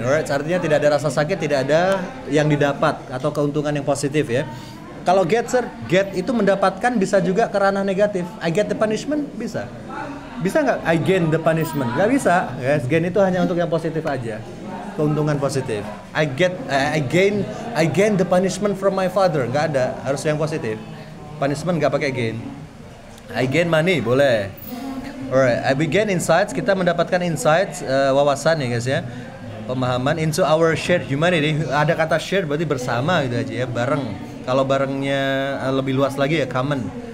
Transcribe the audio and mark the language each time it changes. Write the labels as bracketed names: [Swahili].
[Indonesian] Alright, artinya tidak ada rasa sakit, tidak ada yang didapat atau keuntungan yang positif ya. Kalau get itu mendapatkan bisa juga ke ranah negatif. [English] I get the punishment [Indonesian] bisa. Bisa nggak [English] I gain the punishment? [Indonesian] Nggak bisa. Guys, gain itu hanya untuk yang positif aja. Keuntungan positif. [English] I gain the punishment from my father. [Indonesian] Nggak ada. Harus yang positif. Punishment nggak pakai gain. [English] I gain money [Indonesian] boleh. [English] Alright, we gain insights. [Indonesian] Kita mendapatkan insights, wawasan ya guys ya. Pemahaman [English] into our shared humanity. [Indonesian] Ada kata shared berarti bersama gitu aja ya, bareng. Kalau barengnya lebih luas lagi ya common.